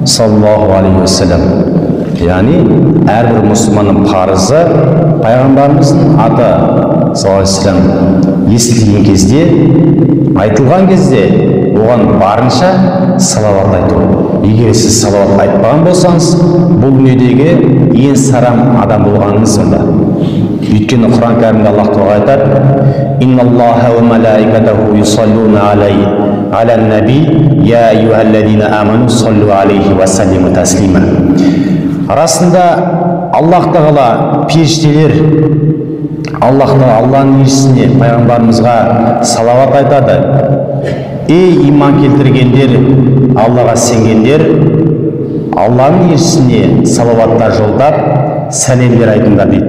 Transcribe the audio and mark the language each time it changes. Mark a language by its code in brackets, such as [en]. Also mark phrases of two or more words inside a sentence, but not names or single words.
[ar] صلى الله عليه وسلم. [kk] Яғни әрбір мұсылманның парызы пайғамбарымыздың аты [ar] صلى الله عليه وسلم [kk] естілген кезде, айтылған кезде оған барынша салауат айту. Егер сіз салауат айтпаған болсаңыз, бұл дүниедегі ең сарам адам болғаныңыз онда. Өйткені Құран кәрімде Аллах Тағала айтады: [ar] "إن الله وملائكته يصلون على النبي يا أيها الذين آمنوا صلوا عليه وسلموا تسليما". [kk] Расында Аллах Тағала періштелер Алланың елшісіне, пайғамбарымызға салауат айтады: "Ей иман келтіргендер, Аллаға сенгендер, Алланың елшісіне салауаттар жолдап, сәлемдер айтыңдар" дейді.